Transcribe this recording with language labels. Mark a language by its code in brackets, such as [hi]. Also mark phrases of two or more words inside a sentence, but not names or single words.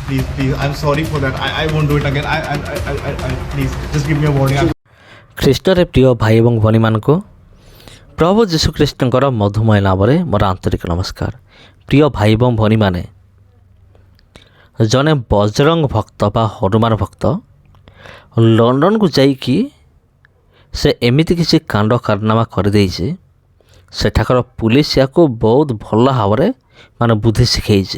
[en] please. I'm sorry for that. I won't do it again. Please, just give me a warning. [or] ଖ୍ରୀଷ୍ଟରେ ପ୍ରିୟ ଭାଇ ଏବଂ ଭଉଣୀମାନଙ୍କୁ ପ୍ରଭୁ ଯୀଶୁଖ୍ରୀଷ୍ଟଙ୍କର ମଧୁମୟ ନାମରେ ମୋର ଆନ୍ତରିକ ନମସ୍କାର। ପ୍ରିୟ ଭାଇ ଏବଂ ଭଉଣୀମାନେ, ଜଣେ ବଜରଙ୍ଗ ଭକ୍ତ ବା ହନୁମାନ ଭକ୍ତ ଲଣ୍ଡନକୁ ଯାଇକି ସେ ଏମିତି କିଛି କାଣ୍ଡ କାରନାମା କରିଦେଇଛି, ସେଠାକାର ପୁଲିସ ୟାକୁ ବହୁତ ଭଲ ଭାବରେ ବୁଦ୍ଧି ଶିଖେଇଛି।